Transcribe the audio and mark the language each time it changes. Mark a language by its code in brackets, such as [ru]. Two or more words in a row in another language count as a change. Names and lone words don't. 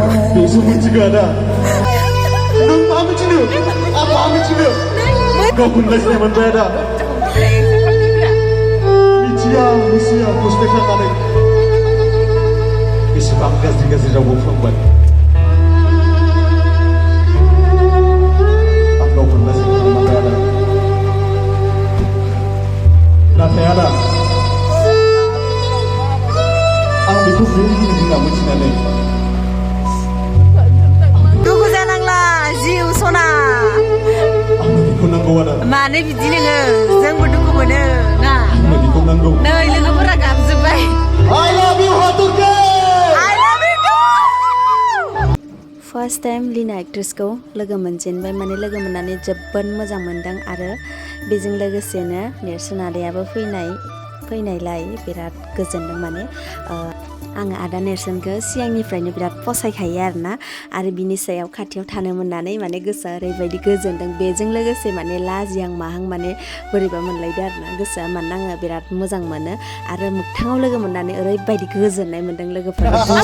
[brx] बेसो मिथिगौ आदा नों मा मिथिनो आं मा मिथिनो गाव मोनलायसिनाय मोनबाय आदा मिथिया हस्टेल थांनानै बेसेबां गाज्रि रावबो फोरोंबाय आं गाव मोनलायसिनाय मोनबाय आदा नाथाय आदा आं बेखौ होनना मिथिनानै दुखु जानांला जिउ सना आं बेखौ नांगौ आदा मानो बिदि नोङो जोंबो दुखु मोनो ना बेखौ नांगौ नै लोगोफोरा गाबजोब्बाय [en] I love you हाथरखि I love you too first time [brx] लिना एक्ट्रेसखौ लोगो मोनजेनबाय माने लोगो मोननानै जोबोद मोजां मोनदों आरो बेजों लोगोसेनो नेरसोन आदायाबो फैनायलाय बिराद गोजोनदों माने आङो आदा नेरसोनखौ सिगांनिफ्रायनो बिराद फसायखायो आरो बिनि सायाव खाथियाव थानो मोननानै माने गोसोआ ओरैबायदि गोजोनदों बेजों लोगोसे माने लाजिहां माहां माने बोरैबा मोनलायदो गोसोआ माने आङो बिराद मोजां मोनो आरो मोगथाङाव लोगो मोननानै ओरैबायदि गोजोननाय मोनदों लोगोफोरा